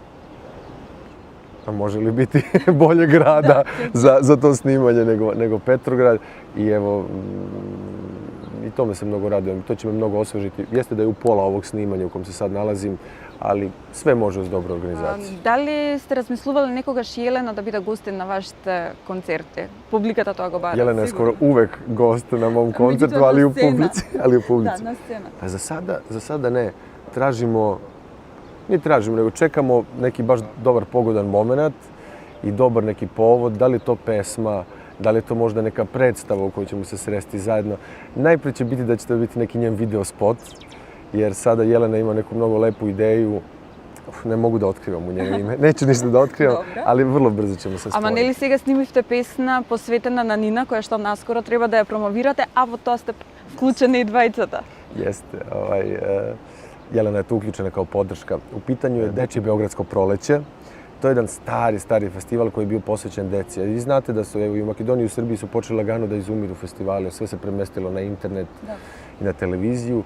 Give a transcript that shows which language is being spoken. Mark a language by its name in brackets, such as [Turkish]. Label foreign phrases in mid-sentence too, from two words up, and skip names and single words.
[Serbian] A može li biti bolje grada za to snimanje nego Petrograd? I evo, i tome se mnogo radujem. To će me mnogo osvežiti. Jeste da je u pola ovog snimanja u kojem se sad nalazim, ali sve može uz dobru organizaciju. [Macedonian] Дали сте размислували некогаш Јелена да биде гостин на вашите концерти? Публиката тоа го бара. [Serbian] Jelena je skoro uvek gost na mom koncertu, Međutim, ali na u publici. Ali u [Macedonian] Да, [Serbian] publici. [Macedonian] на сцена. [Serbian] Pa za sada ne. Tražimo, nego čekamo neki baš dobar pogodan moment i dobar neki povod. Da li je to pesma, da li je to možda neka predstava u kojoj ćemo se sresti zajedno. Najprije će biti da će to biti neki njen video spot, jer sada Jelena ima neku mnogo lepu ideju. Ne mogu da otkrivam u njeno ime, neću ništa da otkrivam, Dobro. ali vrlo brzo ćemo se [Macedonian] Ама [Serbian] spojiti. [Macedonian] нели сега снимивте песна посветена на Нина, која што наскоро треба да ја промовирате, а во тоа сте вклучени и двајцата. [Serbian] Jeste. Jelena je tu uključena kao podrška. U pitanju je Dečje beogradsko proleće, To je jedan stari festival koji je bio posvećen deci. I vi znate da su i u Makedoniji i u Srbiji su počeli lagano da izumiru festivali, sve se premestilo na internet i na televiziju.